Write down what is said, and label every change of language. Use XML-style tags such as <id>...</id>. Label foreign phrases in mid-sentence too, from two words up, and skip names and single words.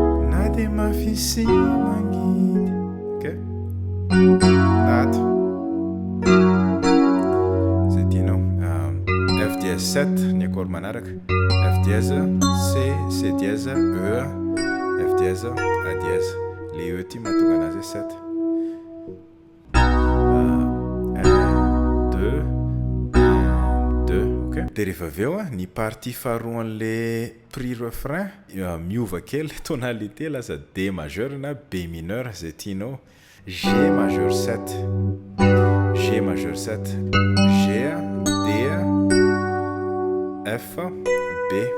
<mg>Na de mafy sy mangidy. Ok. Ato. Zay tianao.</mg> <fr>Ah, F dièse sept,</fr> <mg>ny accord manaraka.</mg> <fr>F dièse, C, C dièse, E, F dièse, A dièse.</fr> <mg>Le E ty mahatonga anazy hoe sept.</mg> <fr>Ah, un, deux, un, deux. Ok.</fr> <mg>De rehefa avy eo a, ny partie faharoa an'le</mg> <fr>prix refrain,</fr> <mg>ah, miova kely tonalité lasa</mg> <fr>D majeur</fr> <mg>na</mg> <fr>B mineur,</fr> <mg>zay tianao.</mg> <fr>G majeur sept. G majeur sept. G, D, F, B.</fr>